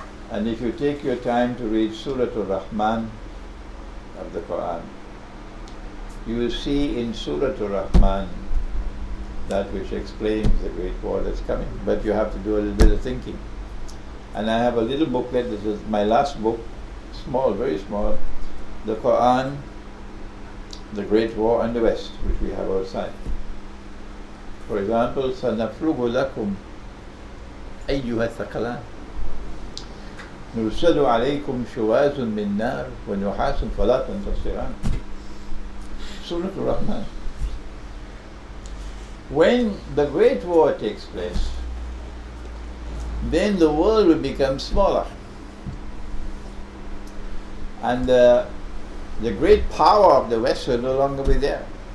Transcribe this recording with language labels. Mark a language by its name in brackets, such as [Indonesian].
[English] And if you take your time to read Surah Al-Rahman of the Quran, you will see in Surah Al-Rahman that which explains the great war that's coming. But you have to do a little bit of thinking. And I have a little booklet, this is my last book, small, very small, the Quran, the Great War and the West, which we have outside. For example, [Arabic] سَنَفْرُغُ لَكُمْ أَيُّهَا الثَّقَلَانِ نُرْسَلُ عَلَيْكُمْ شُوَازٌ مِّن نَارٍ وَنُحَاسٌ فَلَا تَنْتَصِرَانِ. [English] Surah Al-Rahman. When the Great War takes place, then the world will become smaller. And the great power of the West will no longer be there.